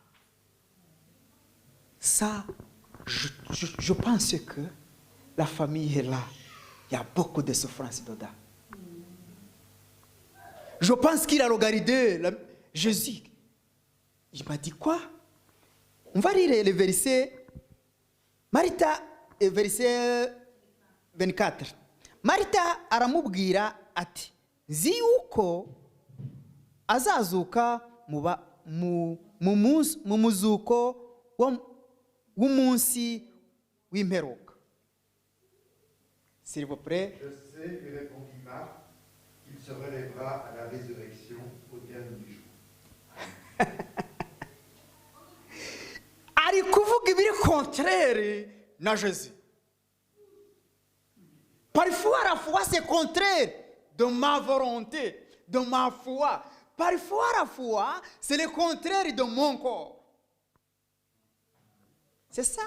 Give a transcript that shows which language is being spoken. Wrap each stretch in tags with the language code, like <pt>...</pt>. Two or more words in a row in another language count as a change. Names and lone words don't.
<fr>Ça, je pense que la famille est là. Il y a beaucoup de souffrance dedans. Je pense qu'il a regardé Jésus. Il m'a dit quoi? On va lire le verset. Marita, verset 24.</fr> <rw>Marita aramubwira ati, nzi yuko azazuka mu muzuko w'umunsi w'imperuka.</rw> <fr>S'il vous plaît. Je sais, lui répondit Marthe, qu'il se relèvera à la résurrection au dernier jour.</fr> <rw>Ari kuvuga ibiri contraire na Jésus.</rw> <fr>Parfois la foi c'est contraire de ma volonté, de ma foi. Parfois la foi c'est le contraire de mon corps. C'est ça.</fr>